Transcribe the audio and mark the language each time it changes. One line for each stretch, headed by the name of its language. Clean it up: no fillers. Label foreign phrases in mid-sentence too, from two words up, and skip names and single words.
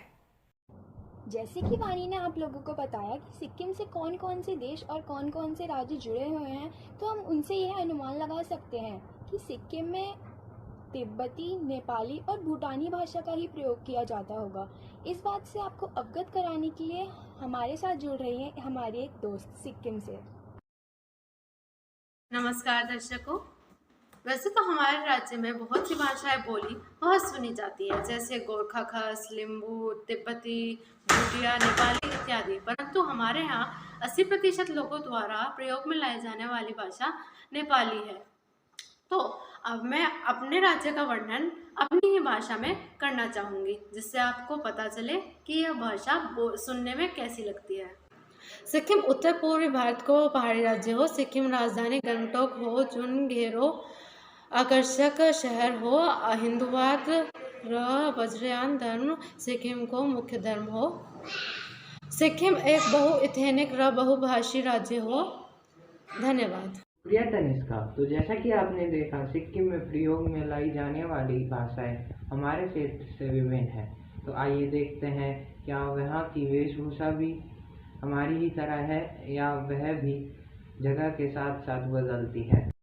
Hindi: जैसे कि वाणी ने आप लोगों को बताया कि सिक्किम से कौन कौन से देश और कौन कौन से राज्य जुड़े हुए हैं, तो हम उनसे यह अनुमान लगा सकते हैं कि सिक्किम में तिब्बती, नेपाली और भूटानी भाषा का ही प्रयोग किया जाता होगा। इस बात से आपको अवगत कराने के लिए हमारे साथ जुड़ रही हैं हमारी एक दोस्त सिक्किम से। नमस्कार दर्शकों। वैसे तो हमारे राज्य में बहुत सी भाषाएं बोली बहुत सुनी जाती है, जैसे गोरखा खस, लिम्बू, तिब्बती, भूटिया, नेपाली इत्यादि, परंतु हमारे यहाँ 80% लोगों द्वारा प्रयोग में लाई जाने वाली भाषा नेपाली है। तो अब मैं अपने राज्य का वर्णन अपनी ही भाषा में करना चाहूँगी, जिससे आपको पता चले कि यह भाषा सुनने में कैसी लगती है।
Nepali: सिक्किम उत्तर पूर्वी भारत को पहाड़ी राज्य हो। सिक्किम राजधानी गंगटोक हो, जुन घेरो आकर्षक शहर हो, हिंदुवाद र वज्रयान धर्म सिक्किम को मुख्य धर्म हो। सिक्किम एक बहुएथनिक र बहुभाषी राज्य हो। धन्यवाद।
Hindi: प्रिय तनिष्का, तो जैसा कि आपने देखा, सिक्किम में प्रयोग में लाई जाने वाली भाषाएं हमारे क्षेत्र से विभिन्न है। तो आइए देखते हैं क्या वहाँ की वेशभूषा भी हमारी ही तरह है या वह भी जगह के साथ साथ बदलती है।